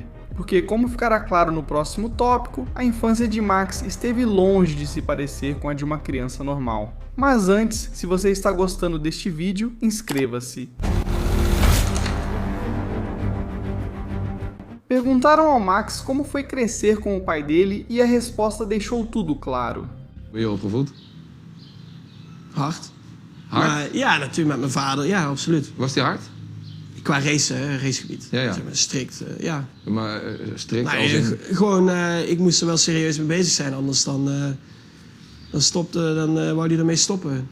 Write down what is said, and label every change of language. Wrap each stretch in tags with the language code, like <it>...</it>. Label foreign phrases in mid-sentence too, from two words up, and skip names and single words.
<pt>Porque, como ficará claro no próximo tópico, a infância de Max esteve longe de se parecer com a de uma criança normal. Mas antes, se você está gostando deste vídeo, inscreva-se. Perguntaram ao Max como foi crescer com o pai dele e a resposta deixou tudo claro.</pt> <nl>Ben je opgevoed? Hard. Hard? Maar ja, natuurlijk met mijn vader. Ja, absoluut. Was die hard? Qua racegebied. Ja, ja. Zeg maar, strikt, ja. Maar strikt Nou, als in... gewoon, ik moest er wel serieus mee bezig zijn, anders dan wou hij ermee stoppen.</nl>